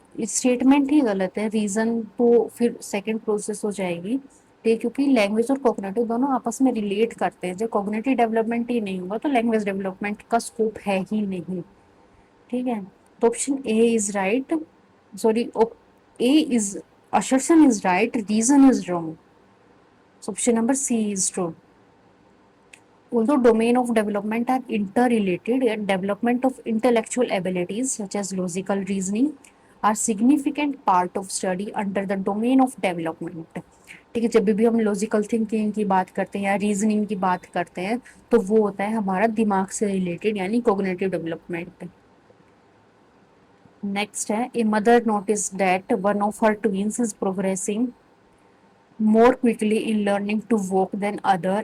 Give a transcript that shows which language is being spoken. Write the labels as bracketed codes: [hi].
[ur] Statement ہی غلط ہے، reason تو پھر سیکنڈ پروسیس ہو جائے گی، ٹھیک، کیونکہ لینگویج اور کوگنیٹو دونوں آپس میں ریلیٹ کرتے ہیں، جب کوگنیٹو ڈیولپمنٹ ہی نہیں ہوگا تو لینگویج ڈیولپمنٹ کا اسکوپ ہے ہی نہیں، ٹھیک ہے. [en] تو option A is right, sorry A is assertion is right, reason is wrong. So option number C is true. Although domain of development are interrelated, yet development of intellectual abilities such as logical reasoning are significant part of study under the domain of development. [ur] ٹھیک ہے، جب بھی ہم logical thinking کی بات کرتے ہیں یا ریزننگ کی بات کرتے ہیں تو وہ ہوتا ہے ہمارا دماغ سے ریلیٹڈ، یعنی کوگنیٹو ڈیولپمنٹ. [en] Next ہے a mother notes that one of her twins is progressing more quickly in learning to walk than other.